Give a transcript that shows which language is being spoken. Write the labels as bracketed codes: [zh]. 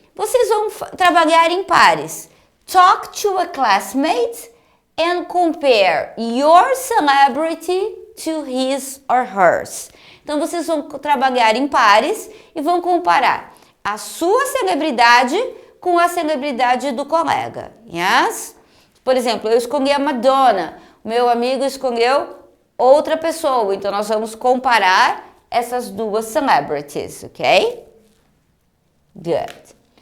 [pt] Vocês vão trabalhar em pares. [en] Talk to a classmate and compare your celebrity to his or hers. [pt] Então, vocês vão trabalhar em pares e vão comparar a sua celebridade com a celebridade do colega. [en] Yes? [pt] Por exemplo, eu escolhi a Madonna, o meu amigo escolheu outra pessoa, então nós vamos comparar essas duas celebrities, ok? [en] Good.